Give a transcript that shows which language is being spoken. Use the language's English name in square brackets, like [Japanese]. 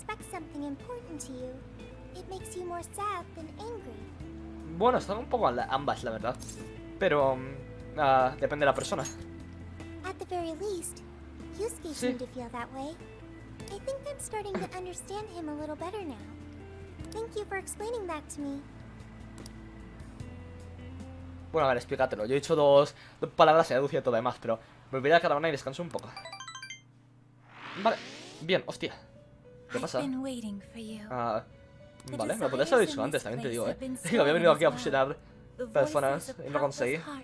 [English] something important to you, it makes you more sad than angry. [Spanish] Bueno, están un poco ambas, la verdad. Pero depende de la persona. [English] At the very least, Yusuke seemed to feel that way. I think I'm starting to understand him a little better now. Thank you for explaining that to me. [Spanish] Bueno, a ver, explícatelo. Yo he dicho dos palabras y he deducido todo lo demás, pero me olvidé de cada una y descanso un poco. Vale, bien, hostia. ¿Qué pasa? Vale, me lo podrías haber dicho antes, también te digo, Es que había venido aquí a fusionar personas y no conseguí.